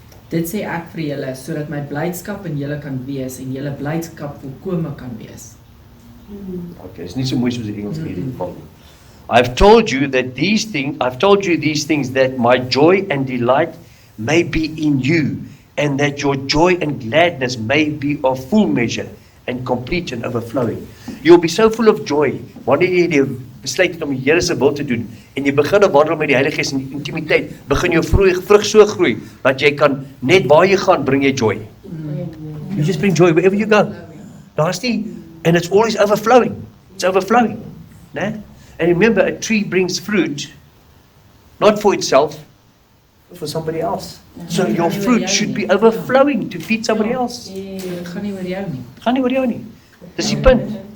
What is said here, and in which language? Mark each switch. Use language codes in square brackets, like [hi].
[af] Dit sê ek vir julle, sodat my blydskap in julle kan wees en julle blydskap volkome kan wees. Okay, it's nie so mooi soos die Engels in hierdie geval. [en] I've told you these things that my joy and delight may be in you, and that your joy and gladness may be of full measure and complete and overflowing. You'll be so full of joy [af] wanneer jy die besluit het om die Here se wil te doen en jy begin wandel met die Heilige Gees in intimiteit, begin jou vrug so groei dat jy kan net waar jy gaan bring jy joy. [en] You just bring joy wherever you go. [af] Daar's nie, [en] and it's always overflowing. It's overflowing. [af] Né? [en] And remember, a tree brings fruit, not for itself, but for somebody else. So your fruit should be overflowing to feed somebody else. [af] Dit gaan nie oor jou nie. Gaan nie oor jou nie. Dis die punt.